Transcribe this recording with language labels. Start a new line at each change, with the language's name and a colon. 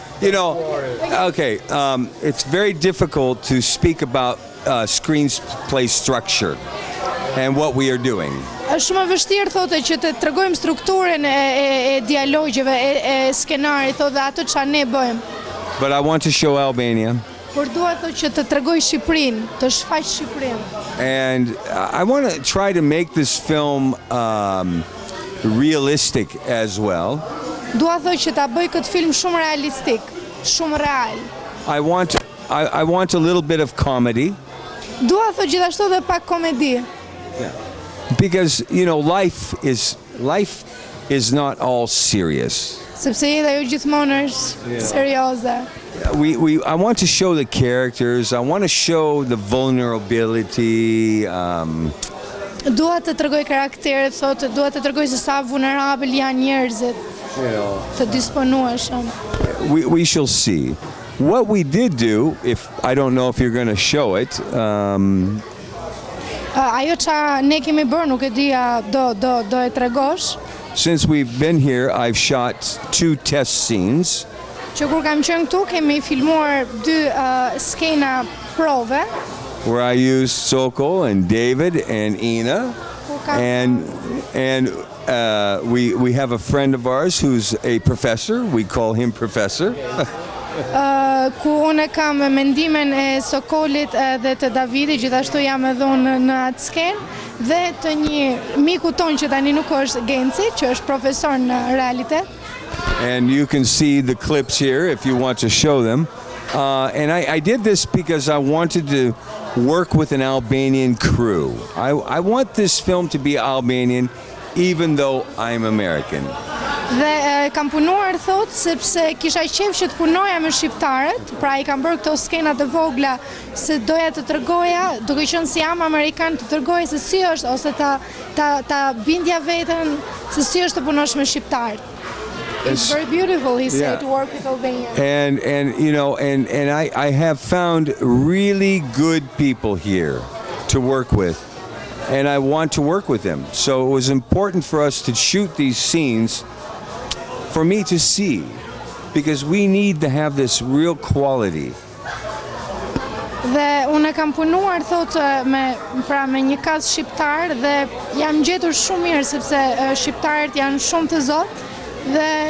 English: You know, okay, it's very difficult to speak about screenplay structure and what we are doing.
Albanian: Është shumë e vështirë thotë që të tregojmë strukturën e dialogjeve, e skenarit, thotë dhe ato çfarë ne bëjmë.
English: But I want to show Albania.
Albanian: Por dua thotë që të tregoj Shqipërinë, të shfaq Shqipërinë.
English: And I want to try to make this film realistic as well.
Albanian: Dua thotë që ta bëj këtë film shumë realistik, shumë real.
English: I want a little bit of comedy.
Albanian: Dua thotë gjithashtu edhe pak komedi.
English: Because, you know, life is not all serious.
Albanian: Sepse jeta jo gjithmonë është serioze.
English: I want to show the characters. I want to show the vulnerability.
Albanian: Dua të tregoj karakteret, thotë, dua të tregoj se sa vulnerabël janë njerëzit. Të disponueshëm.
English: We shall see. What we did do, I don't know if you're going to show it.
Albanian: Ajo që ne kemi bërë, nuk e dija do e tregosh.
English: Since we've been here, I've shot 2 test scenes.
Albanian: Që kur kam qenë këtu, kemi filmuar 2 skena prove.
English: Where I used Sokol and David and Ina. And we have a friend of ours who's a professor. We call him Professor.
Albanian: Ku unë kam mendimin e Sokolit dhe të Davidit, gjithashtu jam edhe unë në atë skenë, dhe të një miku tonë që tani nuk është Genci, që është profesor në realitet.
English: And you can see the clips here if you want to show them. And I did this because I wanted to work with an Albanian crew. I want this film to be Albanian even though I'm American.
Albanian: Dhe kam punuar thot sepse kisha qejf që të punoja me shqiptarët, pra I kam bërë këto skenat të vogla se doja të tregoja, duke qenë se jam amerikan, të tregoja se si është ose ta bindja veten se si është të punosh me shqiptarët.
English: It's very beautiful, he said, to work with Albanians. And you know, and I have found really good people here to work with. And I want to work with them. So it was important for us to shoot these scenes for me to see, because we need to have this real quality.
Albanian: Dhe unë kam punuar thotë me një kast shqiptar dhe jam gjetur shumë mirë sepse shqiptarët janë shumë të zotë dhe